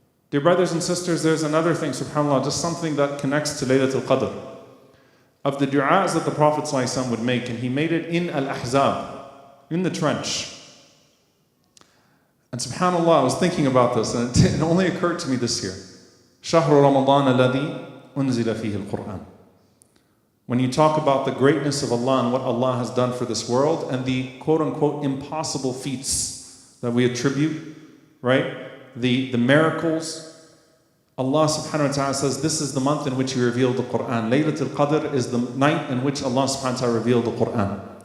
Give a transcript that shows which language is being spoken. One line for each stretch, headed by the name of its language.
English: Dear brothers and sisters, there's another thing, subhanAllah, just something that connects to Laylatul Qadr. Of the du'as that the Prophet ﷺ would make, and he made it in Al-Ahzab, in the trench. And subhanAllah, I was thinking about this, and it only occurred to me this year.
Arabic: شهر رمضان الذي أنزل فيه القرآن.
English: When you talk about the greatness of Allah and what Allah has done for this world, and the quote-unquote impossible feats that we attribute, right? The miracles, Allah subhanahu wa ta'ala says this is the month in which He revealed the Quran. Laylatul Qadr is the night in which Allah subhanahu wa ta'ala revealed the Quran.